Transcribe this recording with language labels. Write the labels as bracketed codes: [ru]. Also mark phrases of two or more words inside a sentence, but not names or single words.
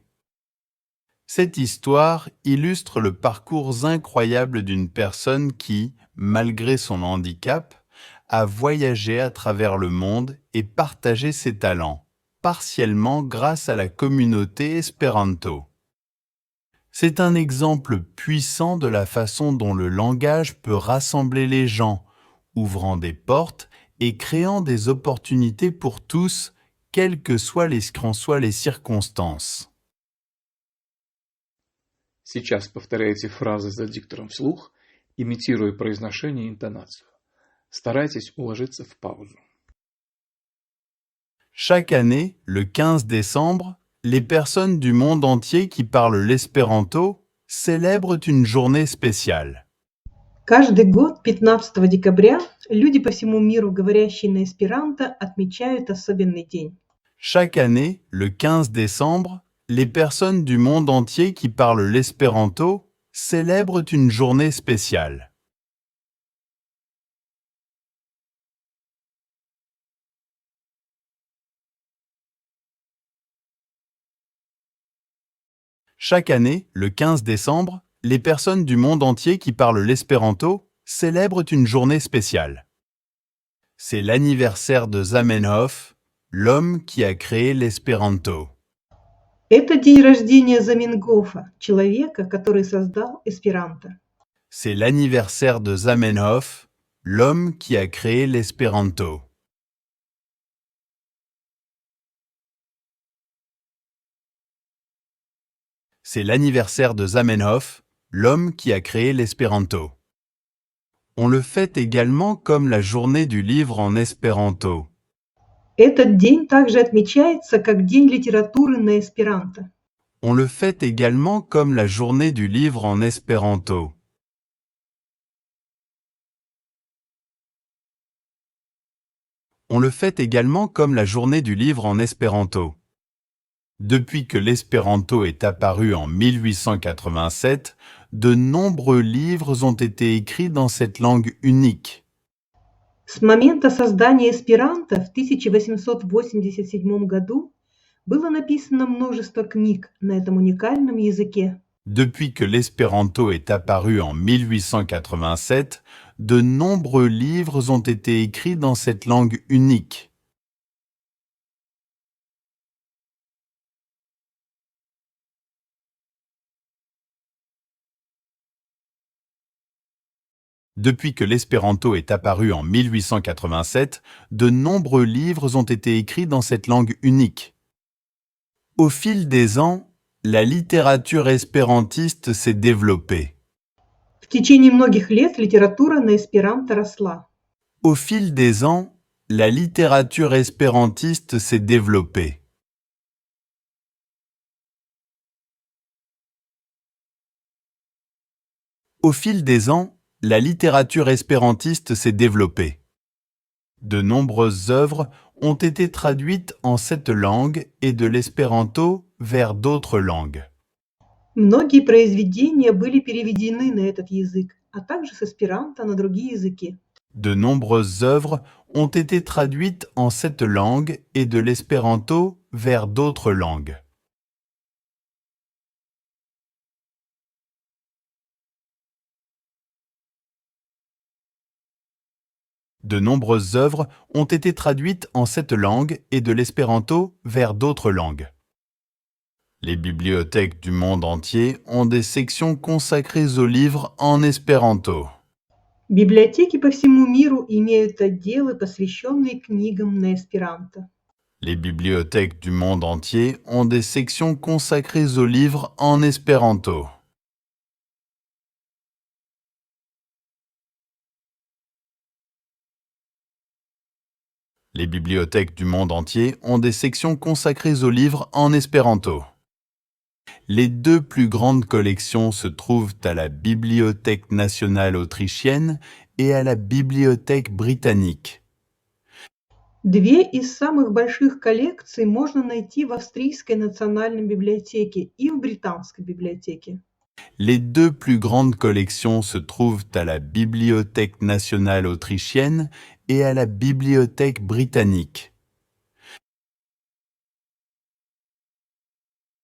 [fr] Cette histoire illustre le parcours incroyable d'une personne qui, malgré son handicap, a voyagé à travers le monde et partagé ses talents, partiellement grâce à la communauté espéranto. C'est un exemple puissant de la façon dont le langage peut rassembler les gens, ouvrant des portes et créant des opportunités pour tous, quelles que soient les circonstances. [ru] Сейчас повторяйте фразы за диктором вслух, имитируя произношение и интонацию. Старайтесь уложиться в паузу. [fr] Chaque année, le 15 décembre, les personnes du monde entier qui parlent l'espéranto célèbrent une journée spéciale. [ru] Каждый год 15 декабря люди по всему миру, говорящие на эсперанто, отмечают особенный день. [fr] Chaque année, le 15 décembre, les personnes du monde entier qui parlent l'espéranto célèbrent une journée spéciale. Chaque année, le 15 décembre, les personnes du monde entier qui parlent l'espéranto célèbrent une journée spéciale. C'est l'anniversaire de Zamenhof, l'homme qui a créé l'espéranto. [ru] Это день рождения Заменгофа, человека, который создал эсперанто. [fr] C'est l'anniversaire de Zamenhof, l'homme qui a créé l'espéranto. C'est l'anniversaire de Zamenhof, l'homme qui a créé l'espéranto. On le fête également comme la journée du livre en espéranto. [ru] Этот день также отмечается как День литературы на эсперанто. [fr] On le fête également comme la journée du livre en espéranto. On le fête également comme la journée du livre en espéranto. Depuis que l'espéranto est apparu en 1887, de nombreux livres ont été écrits dans cette langue unique. [ru] С момента создания эсперанто в 1887 году было написано множество книг на этом уникальном языке. [fr] Depuis que l'espéranto est apparu en 1887, de nombreux livres ont été écrits dans cette langue unique. Depuis que l'espéranto est apparu en 1887, de nombreux livres ont été écrits dans cette langue unique. Au fil des ans, la littérature espérantiste s'est développée. [ru] В течение многих лет литература на эсперанто росла. [fr] Au fil des ans, la littérature espérantiste s'est développée. Au fil des ans, la littérature espérantiste s'est développée. De nombreuses œuvres ont été traduites en cette langue et de l'espéranto vers d'autres langues. [ru] Многие произведения были переведены на этот язык, а также с эсперанто на другие языки. [fr] De nombreuses œuvres ont été traduites en cette langue et de l'espéranto vers d'autres langues. De nombreuses œuvres ont été traduites en cette langue et de l'espéranto vers d'autres langues. Les bibliothèques du monde entier ont des sections consacrées aux livres en espéranto. [ru] Библиотеки по всему миру имеют отделы, посвященные книгам на эсперанто. [fr] Les bibliothèques du monde entier ont des sections consacrées aux livres en espéranto. Les bibliothèques du monde entier ont des sections consacrées aux livres en espéranto. Les deux plus grandes collections se trouvent à la Bibliothèque nationale autrichienne et à la Bibliothèque britannique. [ru] Две из самых больших коллекций можно найти в Австрийской национальной библиотеке и в Британской библиотеке. [fr] Les deux plus grandes collections se trouvent à la Bibliothèque nationale autrichienne et à la Bibliothèque britannique.